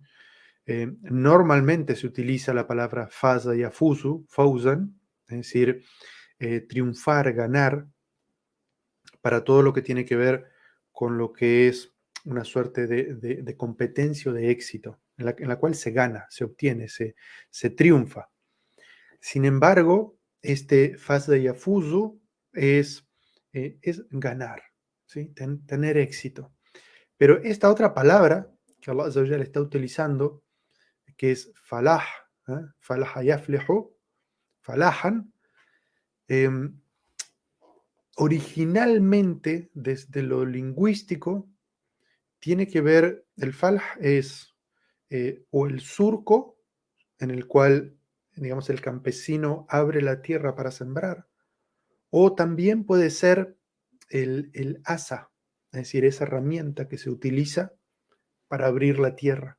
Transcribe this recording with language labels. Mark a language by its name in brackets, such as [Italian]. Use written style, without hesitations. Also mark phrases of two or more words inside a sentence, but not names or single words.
[Spanish] Normalmente se utiliza la palabra faza y afuzu, fawzan, es decir, triunfar, ganar, para todo lo que tiene que ver con lo que es una suerte de competencia o de éxito, en la cual se gana, se obtiene, se triunfa. Sin embargo, este faza y afuzu es ganar, ¿sí? Tener éxito. Pero esta otra palabra que Allah [Arabic] عز وجل [Spanish] está utilizando, que es falah, [Arabic] فلح يفلح فلاحا, em, [Spanish] originalmente desde lo lingüístico tiene que ver, el falah es o el surco en el cual, digamos, el campesino abre la tierra para sembrar, o también puede ser el asa, es decir, esa herramienta que se utiliza para abrir la tierra.